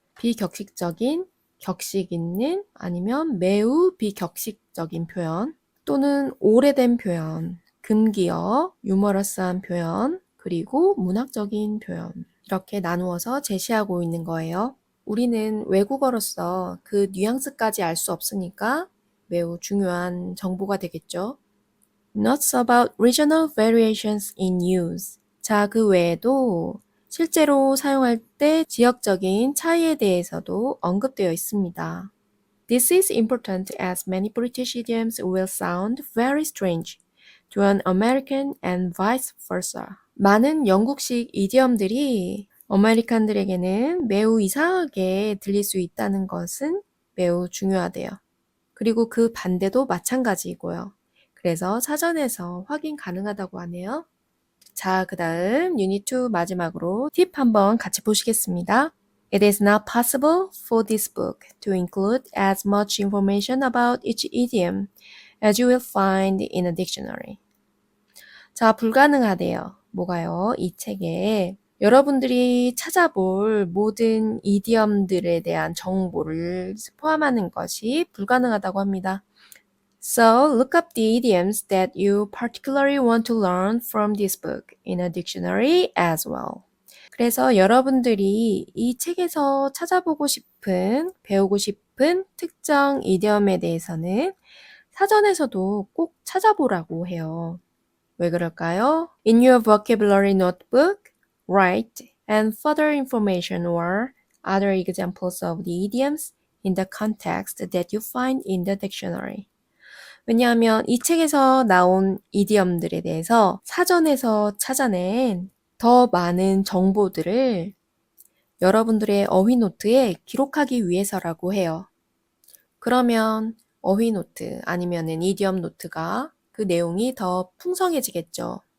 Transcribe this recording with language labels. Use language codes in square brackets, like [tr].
[ko] 비격식적인, 격식 있는, 아니면 매우 비격식적인 표현, 또는 오래된 표현, 금기어, 유머러스한 표현, 그리고 문학적인 표현. 이렇게 나누어서 제시하고 있는 거예요. 우리는 외국어로서 그 뉘앙스까지 알 수 없으니까 매우 중요한 정보가 되겠죠. [en] Notes about regional variations in use. [ko] 자, 그 외에도 실제로 사용할 때 지역적인 차이에 대해서도 언급되어 있습니다. [en] This is important as many British idioms will sound very strange to an American and vice versa. [ko] 많은 영국식 이디엄들이 아메리칸들에게는 매우 이상하게 들릴 수 있다는 것은 매우 중요하대요. 그리고 그 반대도 마찬가지이고요. 그래서 사전에서 확인 가능하다고 하네요. 자, 그 다음 유닛 2 마지막으로 팁 한번 같이 보시겠습니다. [en] It is not possible for this book to include as much information about each idiom as you will find in a dictionary. [ko] 자, 불가능하대요. 뭐가요? 이 책에 여러분들이 찾아볼 모든 이디엄들에 대한 정보를 포함하는 것이 불가능하다고 합니다. [en] So, look up the idioms that you particularly want to learn from this book in a dictionary as well. [ko] 그래서 여러분들이 이 책에서 찾아보고 싶은, 배우고 싶은 특정 이디엄에 대해서는 사전에서도 꼭 찾아보라고 해요. 왜 그럴까요? [en] In your vocabulary notebook, write and further information or other examples of the idioms in the context that you find in the dictionary. [ko] 왜냐하면 이 책에서 나온 이디엄들에 대해서 사전에서 찾아낸 더 많은 정보들을 여러분들의 어휘 노트에 기록하기 위해서라고 해요. 그러면 어휘 노트 아니면은 이디엄 노트가 그 내용이 더 풍성해지겠죠.